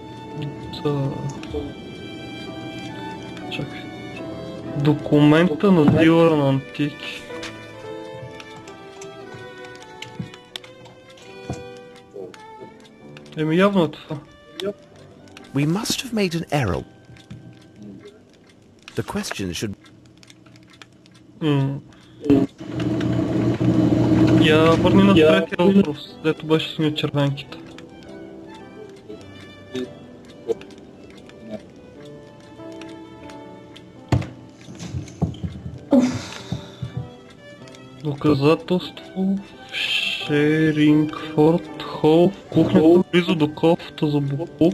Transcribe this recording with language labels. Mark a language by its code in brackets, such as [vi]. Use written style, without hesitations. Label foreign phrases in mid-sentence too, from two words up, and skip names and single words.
[bg] Чакай. Документа на дилъра на антики. Явно е това. [en] We must have made an error. The question should... [bg] Я върни на третия въпрос, дето беше с червенките. Доказателство в Шерингфорд Хол, в кухнята близо до кофата за буклук.